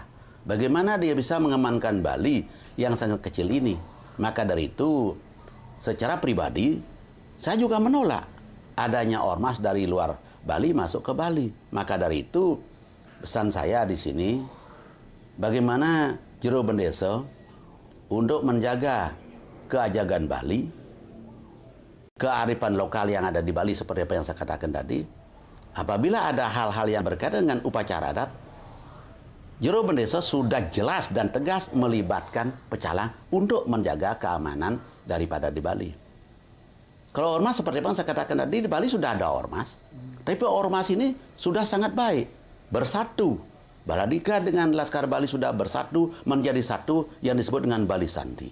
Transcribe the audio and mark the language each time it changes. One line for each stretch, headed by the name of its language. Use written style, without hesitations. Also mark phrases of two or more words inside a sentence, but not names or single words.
Indonesian: Bagaimana dia bisa mengamankan Bali yang sangat kecil ini. Maka dari itu, secara pribadi, saya juga menolak adanya ormas dari luar Bali masuk ke Bali. Maka dari itu, pesan saya di sini, bagaimana jero bendesa untuk menjaga keajagan Bali, kearifan lokal yang ada di Bali seperti apa yang saya katakan tadi. Apabila ada hal-hal yang berkaitan dengan upacara adat, jero bendesa sudah jelas dan tegas melibatkan pecalang untuk menjaga keamanan daripada di Bali. Kalau ormas seperti apa yang saya katakan tadi, di Bali sudah ada ormas, tapi ormas ini sudah sangat baik, bersatu. Baladika dengan Laskar Bali sudah bersatu menjadi satu yang disebut dengan Bali Santi.